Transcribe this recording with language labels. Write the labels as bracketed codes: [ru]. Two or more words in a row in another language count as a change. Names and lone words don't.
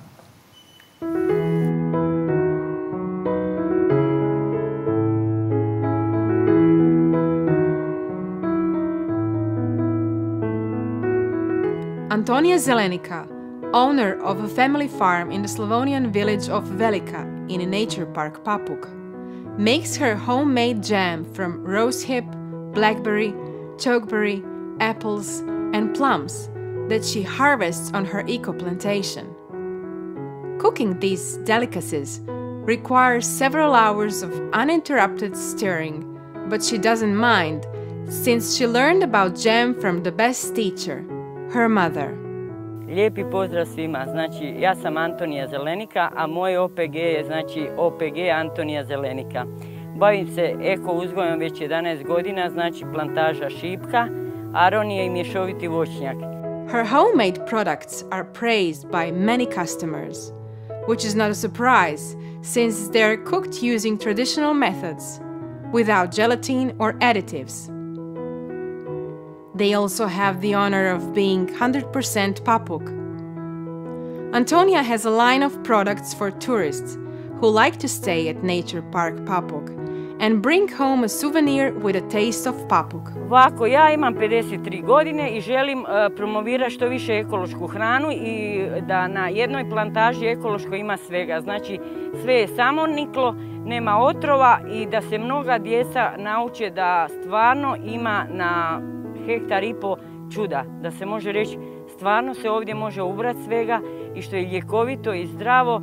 [en] Antonia Zelenica, owner of a family farm in the Slavonian village of Velika in a nature park Papuk, makes her homemade jam from rosehip, blackberry, chokeberry, apples, and plums that she harvests on her eco plantation. Cooking these delicacies requires several hours of uninterrupted stirring, but she doesn't mind since she learned about jam from the best teacher, her mother. [hr] Lijepi pozdrav svima. Znači, ja sam Antonija Zelenika, a moj OPG je znači OPG Antonija Zelenika. Bavim se eko uzgojom već 11 godina, znači plantaža šipka, aronije i mješoviti voćnjak. [en] Her homemade products are praised by many customers, which is not a surprise since they're cooked using traditional methods, without gelatin or additives. They also have the honor of being 100% Papuk. Antonia has a line of products for tourists who like to stay at Nature Park Papuk and bring home a souvenir with a taste of Papuk. [hr] Ovako, ja imam 53 godine i želim promovirati što više ekološku hranu i da na jednoj plantaži ekološko ima svega. Znači, sve je samoniklo, nema otrova i da se mnoga djeca nauče da stvarno ima na hektar i po čuda, da se može reći stvarno se ovdje može ubrati svega i što je ljekovito i zdravo.